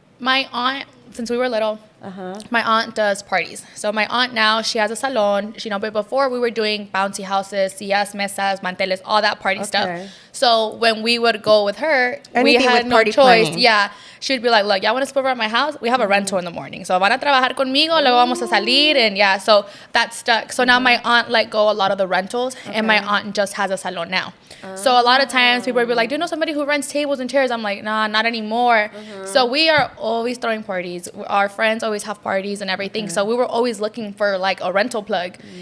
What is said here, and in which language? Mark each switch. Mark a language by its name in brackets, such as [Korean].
[English] My aunt, since we were little, My aunt does parties. So my aunt now, she has a salon. But before we were doing bouncy houses, [Spanish] sillas, mesas, manteles, [English] all that party stuff. So when we would go with her, we had no choice. Planning. Yeah. She'd be like, look, y'all want to split over at my house? We have a rental in the morning. [Spanish] So van a trabajar conmigo, luego vamos a salir. [English] And yeah, so that stuck. So now my aunt let go a lot of the rentals and my aunt just has a salon now. So a lot of times people would be like, do you know somebody who rents tables and chairs? I'm like, nah, not anymore. So we are always throwing parties. Our friends always have parties and everything. So we were always looking for like a rental plug.